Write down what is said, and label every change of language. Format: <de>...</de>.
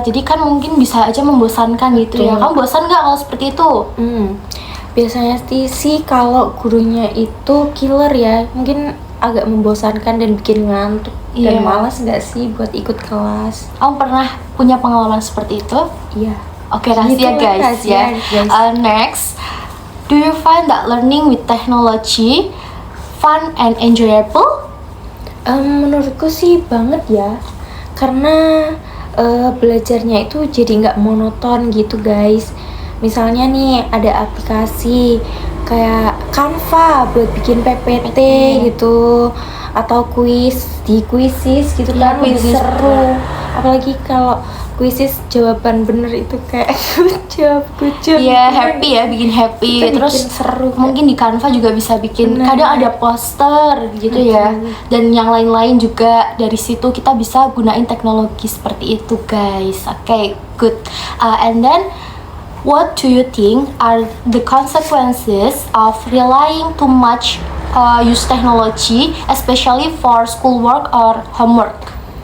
<id>Jadi kan mungkin bisa aja membosankan gitu ya. Kamu bosan nggak kalau seperti itu? Biasanya sih kalau gurunya itu killer ya, mungkin agak membosankan dan bikin ngantuk. Iya. Dan malas nggak sih buat ikut kelas? Kamu pernah punya pengalaman seperti itu? Iya. Oke, rahasia Gitu lah, guys rahasia, ya. guys.</id> <en>Next, do you find that learning with technology fun and enjoyable?</en> <id>Menurutku sih banget ya, karena belajarnya itu jadi nggak monoton gitu guys. Misalnya nih ada aplikasi kayak Canva buat bikin PPT gitu, atau di Quizizz gitu Iya, kan, lebih Quizizz. seru. Apalagi kalau Quizizz jawaban bener itu kayak</id> <en>good job.</en> <id>Iya, happy ya, bikin happy. Itu Terus bikin seru, mungkin di Canva juga bisa bikin, Benar. kadang ada poster gitu ya. Dan yang lain-lain juga, dari situ kita bisa gunain teknologi seperti itu guys.</id> <en>Oke, good. And then what do you think are the consequences of relying too much use technology, especially for schoolwork or homework?</en>